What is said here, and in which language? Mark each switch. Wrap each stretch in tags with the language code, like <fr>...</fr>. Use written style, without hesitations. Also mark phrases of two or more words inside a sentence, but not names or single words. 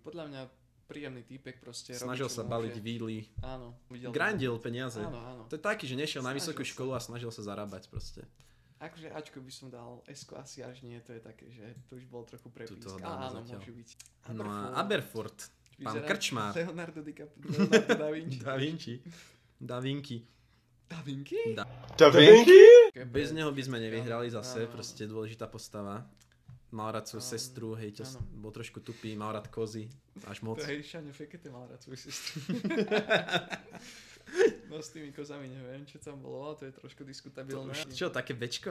<sk>Podľa mňa príjemný týpek proste. snažil robí, čo sa baliť môže. víly. Áno. Videl Grindil peniaze. Áno, áno. To je taký, že nešiel na Snažil vysokú sa. školu a snažil sa zarábať proste. Akože Ačko by som dal, S-ko asi až nie, to je také, že to už bol trochu prepísk. Tuto ho Ale dáme áno, zatiaľ. môže byť. No a Aberford, pán Vyzerá krčmár. Leonardo da Vinci. Da Vinci. Da Vinci. Da Vinci? Da. Da Vinci? Bez neho by sme nevyhrali zase, Áno, áno. proste dôležitá postava. Mal rád svoju sestru, hej, áno. bol trošku tupý, mal rád kozy, až moc. To je Šaňo Fekete mal rád svoju sestru. No s tými kozami neviem, čo tam bolo, ale to je trošku To diskutabilné. už, čo, také bečko?</sk>